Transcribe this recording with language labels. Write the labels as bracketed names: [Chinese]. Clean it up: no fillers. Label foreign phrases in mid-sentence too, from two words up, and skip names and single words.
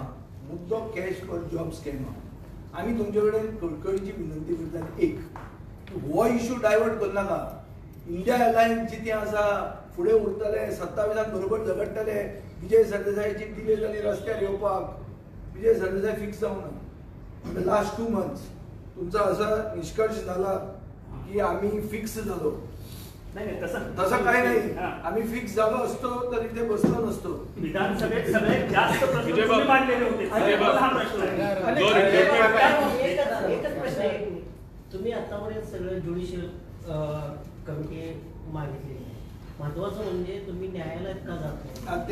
[Konkani] मुद्दो [English] cash for job scam [Konkani] आहा. आमी तुमचे कडेन कळकळीची विनंती करता, एक हो [English] issue divert [Konkani] करनाका. इंडिया अलायन्स जितें आसा फुडें उरतले, 27 बरोबर झगडटले. विजय सरदेसायची डिले जाली रस्त्यार येवपाक, विजय सरदेसाय फिक्स जावना. [English] last 2 months [Marathi] तुमचा असा निष्कर्ष झाला की आम्ही फिक्स झालो. नाही तसं काही नाही, आम्ही फिक्स झालो असतो तर इथे बसलो नसतो. विधानसभेत सगळ्यात जास्त प्रश्न तुम्ही मांडलेले होते. हा प्रश्न आहे. एकच प्रश्न आहे, तुम्ही आतापर्यंत सगळं [English] judicial committee [Marathi] मागितली, महत्वाचं म्हणजे तुम्ही न्यायालयात का जात